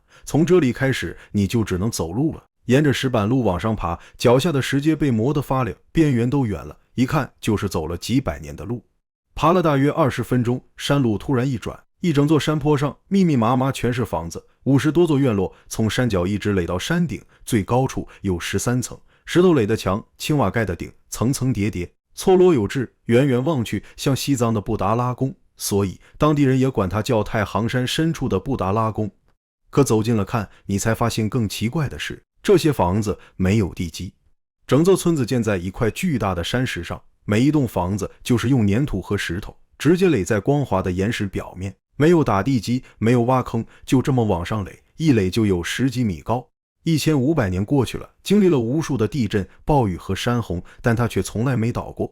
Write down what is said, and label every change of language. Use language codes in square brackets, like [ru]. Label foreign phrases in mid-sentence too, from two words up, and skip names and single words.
[zh] 從這裡開始你就只能走路了，沿着石板路往上爬，腳下的石階被磨得發亮，邊緣都圓了，一看就是走了幾百年的路。爬了大約20分鐘，山路突然一轉，一整座山坡上密密麻麻全是房子，50多座院落從山腳一直壘到山頂，最高處有13層，石頭壘的牆，青瓦蓋的頂，層層疊疊，錯落有致，遠遠望去像西藏的布達拉宮，所以當地人也管它叫太行山深處的布達拉宮。可走近了看，你才發現更奇怪的是，這些房子沒有地基，整座村子建在一塊巨大的山石上，每一棟房子就是用粘土和石頭直接壘在光滑的岩石表面，沒有打地基，沒有挖坑，就這麼往上壘，一壘就有10幾米高。1500年過去了，經歷了無數的地震、暴雨和山洪，但它卻從來沒倒過。